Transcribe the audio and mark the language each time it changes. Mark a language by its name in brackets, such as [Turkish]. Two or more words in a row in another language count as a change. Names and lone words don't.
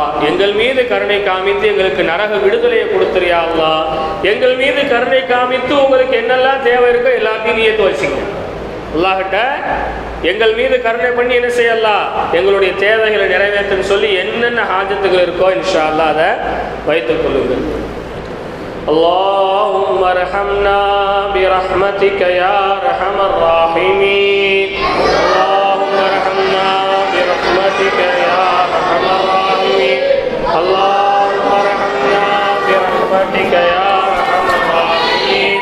[Tamil] எங்கள் மீது கருணை காமித்து எங்களுக்கு நரக விடுதலையை கொடுத்துறியா அல்லாஹ். எங்கள் மீது கருணை காமித்து உங்களுக்கு என்னெல்லாம் தேவை இருக்கோ எல்லாத்தையும் நீ ஏற்று வச்சுங்க. அல்லாஹ்கிட்ட எங்கள் மீது கருணை பண்ணி என்ன செய்யலாம், எங்களுடைய தேவைகளை நிறைவேற்றுன்னு சொல்லி என்னென்ன ஹாஜத்துகள் இருக்கோ [Arabic] إن شاء الله [Tamil] அதை வைத்துக் கொள்ளுங்கள். [Arabic] اللهم ارحمنا برحمتك يا ارحم الراحمين. اللهم ارحمنا برحمتك يا ارحم الراحمين. اللهم ارحمنا برحمتك يا ارحم الراحمين.